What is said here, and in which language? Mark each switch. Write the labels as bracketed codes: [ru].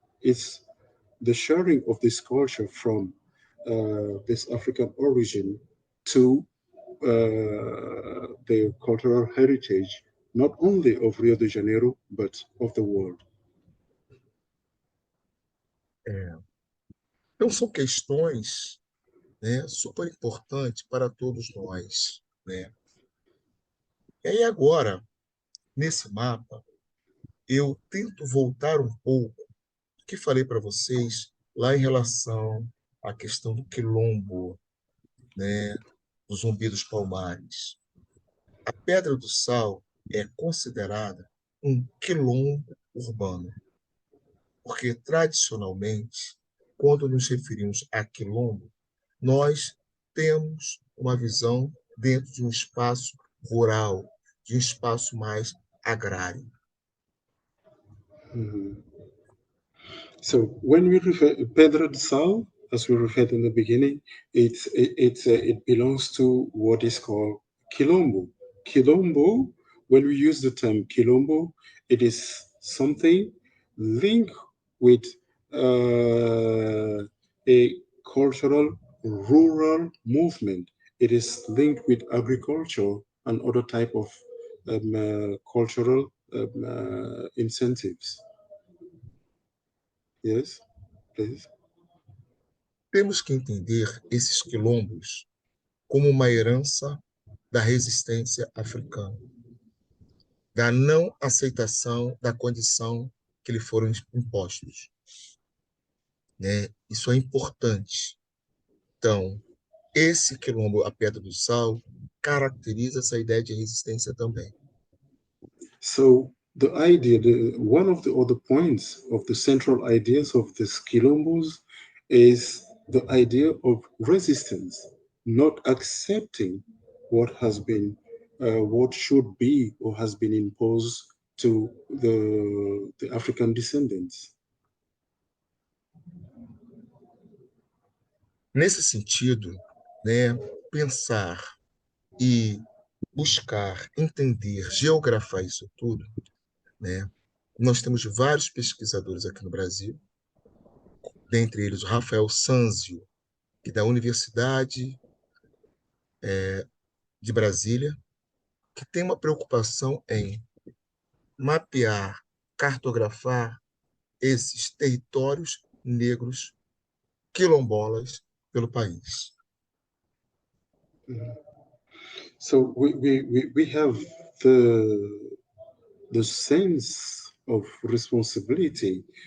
[en] It's the sharing of this culture from this African origin to the cultural heritage, not only of Rio de Janeiro, but of the world. [pt] Então, são questões, né, super importantes para todos nós, né? E aí agora, nesse mapa, eu tento voltar um pouco do que falei para vocês lá em relação à questão do quilombo, né, do Zumbi dos Palmares. A Pedra do Sal é considerada um quilombo urbano, porque tradicionalmente, quando nos referimos a quilombo, nós temos uma visão dentro de um espaço rural, de um espaço mais agrário. [en] So when we refer Pedra do Sal, as we referred in the beginning, it belongs to what is called Quilombo. Quilombo, when we use the term Quilombo, it is something linked with a cultural rural movement. It is linked with agriculture and other type of cultural incentives. Yes, please. [pt] Temos que entender esses quilombos como uma herança da resistência africana, da não aceitação da condição que lhe foram impostos, né? Isso é importante. Então, esse quilombo, a Pedra do Sal, caracteriza essa ideia de resistência também. [en] So the idea, one of the other points of the central ideas of the quilombos is the idea of resistance, not accepting what has been, what should be or has been imposed to the African descendants. [pt] Nesse sentido, né, pensar e buscar entender, geografar isso tudo, né? Nós temos vários pesquisadores aqui no Brasil, dentre eles o Rafael Sanzio, que é da Universidade de Brasília, que tem uma preocupação em mapear, cartografar esses territórios negros quilombolas pelo país. [en] So we have the sense of responsibility.